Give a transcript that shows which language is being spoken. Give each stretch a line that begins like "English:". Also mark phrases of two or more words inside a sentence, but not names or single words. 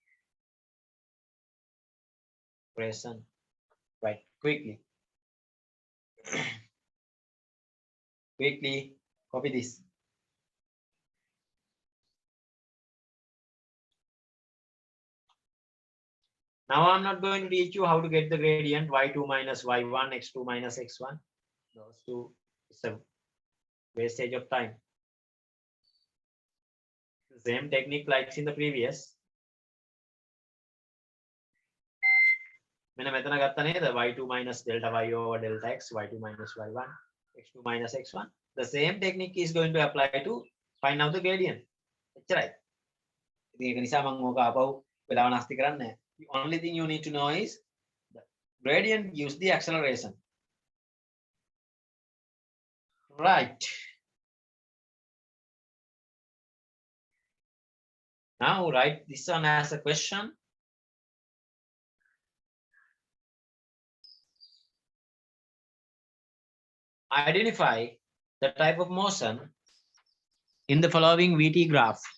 English: Right, quickly. Quickly copy this. Now I'm not going to teach you how to get the gradient y2 minus y1, x2 minus x1. Those two, it's a wastage of time. The same technique like in the previous.
Sinhala: මෙන්න මෙතන ගත්තා නේද
English: y2 minus delta y over delta x, y2 minus y1, x2 minus x1. The same technique is going to apply to find out the gradient.
Sinhala: එච්චරයි. ඉතින් ඒක නිසා මම ඕක ආපහු වෙලාව නැස්ති කරන්නේ නැහැ.
English: The only thing you need to know is the gradient gives the acceleration. Right. Now write this one as a question. Identify the type of motion in the following VT graph.